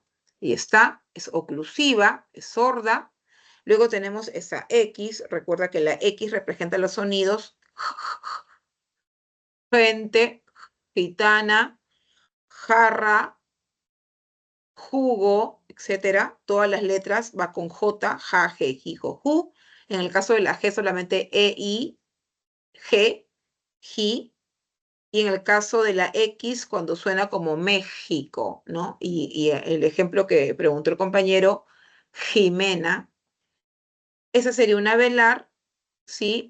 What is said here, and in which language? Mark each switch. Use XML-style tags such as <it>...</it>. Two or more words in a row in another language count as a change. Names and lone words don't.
<es>Y está, es oclusiva, es sorda. Luego tenemos esa X, recuerda que la X representa los sonidos gente, gitana, jarra, jugo, etcétera. Todas las letras va con J, ja, je, ji, jo, ju. En el caso de la G solamente E, I, G, ji. Y en el caso de la X, cuando suena como México, ¿no? Y el ejemplo que preguntó el compañero, Jimena, esa sería una velar, ¿sí?</es>